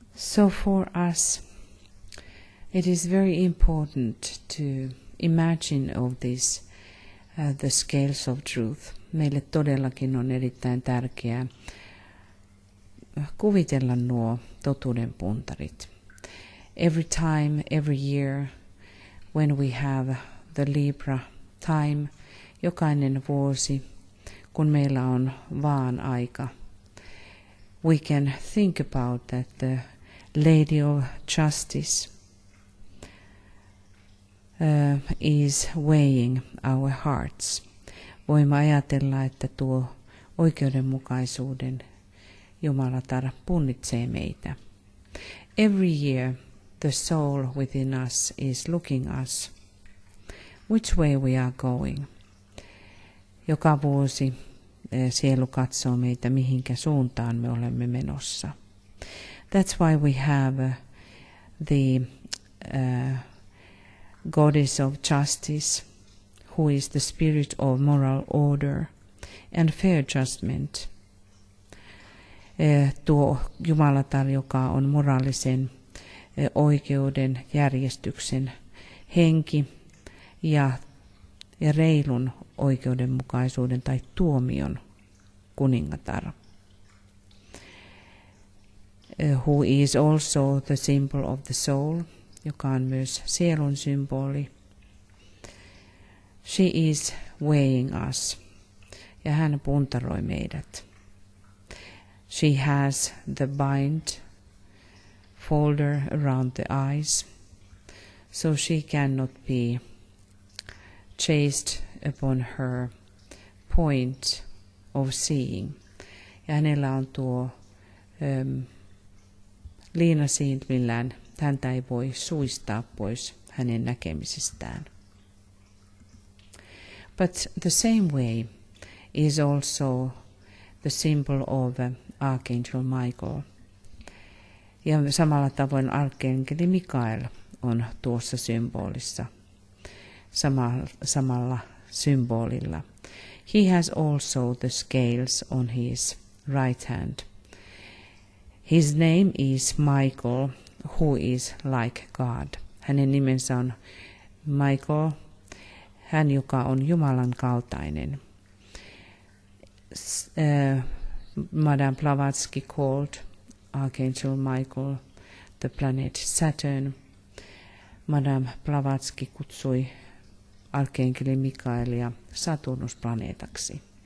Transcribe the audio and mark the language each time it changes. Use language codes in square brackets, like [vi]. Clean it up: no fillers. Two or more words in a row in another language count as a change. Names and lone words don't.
[en] So for us, it is very important to imagine of this, the scales of truth. [fi] Meille todellakin on erittäin tärkeää kuvitella nuo totuuden puntarit. [en] Every time, every year, when we have the Libra time, [fi] jokainen vuosi, kun meillä on vaan aika, [en] we can think about that the Lady of Justice is weighing our hearts. [fi] Voimme ajatella, että tuo oikeudenmukaisuuden Jumalatar punnitsee meitä. [en] Every year the soul within us is looking us, which way we are going. [fi] Joka vuosi sielu katsoo meitä, mihinkä suuntaan me olemme menossa. [en] That's why we have the Goddess of Justice, who is the spirit of moral order and fair judgment. [fi] Tuo Jumalatar, joka on moraalisen oikeuden, järjestyksen henki ja reilun oikeudenmukaisuuden tai tuomion kuningatar. [en] Who is also the symbol of the soul, [fi] joka on myös sielun symboli. [en] She is weighing us, [fi] ja hän puntaroi meidät. [en] She has the bind folder around the eyes, so she cannot be chased upon her point of seeing. [fi] Ja hänellä on tuo liina silmillään, häntä ei voi suistaa pois hänen näkemisestään. [en] But the same way is also the symbol of Archangel Michael. [fi] Ja samalla tavoin arkkienkeli Mikael on tuossa symbolissa, samalla symbolilla. [en] He has also the scales on his right hand. His name is Michael, who is like God. [fi] Hänen nimensä on Michael, hän joka on Jumalan kaltainen. [en] Madame Blavatsky called Archangel Michael the planet Saturn. [fi] Madame Blavatsky kutsui arkkienkeli Mikaelia Saturnusplaneetaksi.